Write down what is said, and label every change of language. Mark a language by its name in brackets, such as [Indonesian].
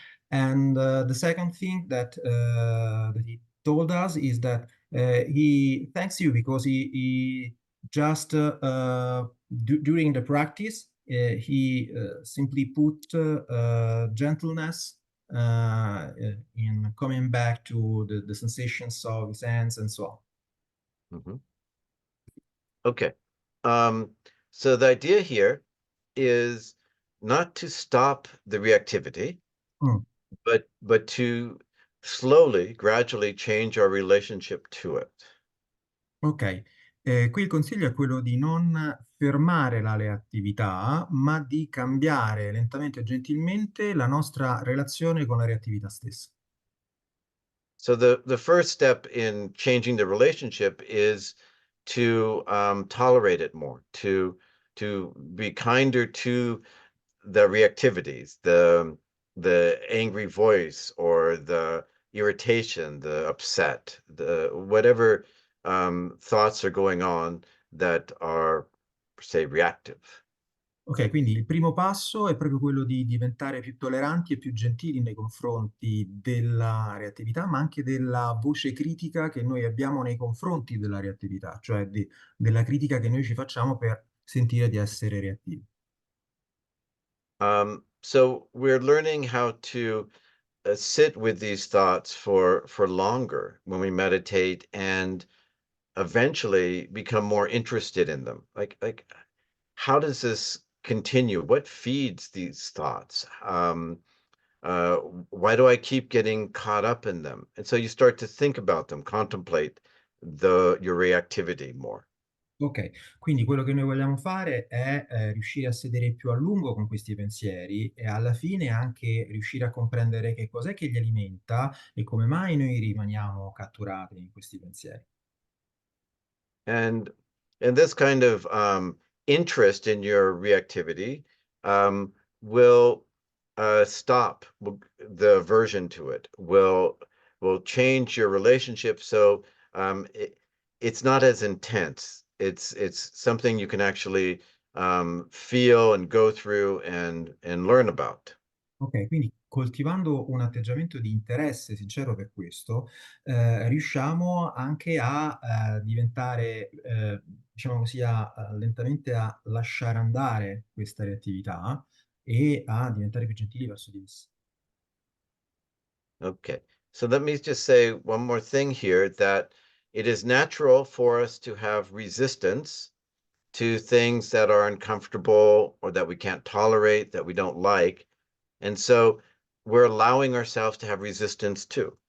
[English] And the second thing that he told us is that he thanks you because he just during the practice he simply put gentleness in coming back to the sensations of his hands and so on. Mhm. Okay. So the idea here is not to stop the reactivity, Mm. but to slowly, gradually change our relationship to it. [Italian] Ok, qui il consiglio è quello di non fermare la reattività, ma di cambiare lentamente e gentilmente la nostra relazione con la reattività stessa. [English] So the first step in changing the relationship is to tolerate it more, to be kinder to the reactivities, the angry voice or the irritation, the upset, the whatever thoughts are going on that are, say, reactive. [Italian] Ok, quindi il primo passo è proprio quello di diventare più tolleranti e più gentili nei confronti della reattività, ma anche della voce critica che noi abbiamo nei confronti della reattività, cioè della critica che noi ci facciamo per sentire di essere reattivi. [English] So we're learning how to sit with these thoughts for longer when we meditate and eventually become more interested in them. Like how does this continue? What feeds these thoughts? Uh, why do I keep getting caught up in them? And so you start to think about them, contemplate your reactivity more. [Italian] Ok, quindi quello che noi vogliamo fare è riuscire a sedere più a lungo con questi pensieri e alla fine anche riuscire a comprendere che cos'è che li alimenta e come mai noi rimaniamo catturati in questi pensieri. [English] And this kind of interest in your reactivity will stop the aversion to it, will change your relationship. So it's not as intense. It's something you can actually feel and go through and learn about. [Italian] Ok, quindi coltivando un atteggiamento di interesse sincero per questo, riusciamo anche a diventare, diciamo così, lentamente a lasciare andare questa reattività e a diventare più gentili verso di essa. [English] Okay, so let me just say one more thing here, that it is natural for us to have resistance to things that are uncomfortable or that we can't tolerate, that we don't like. And so we're allowing ourselves to have resistance too.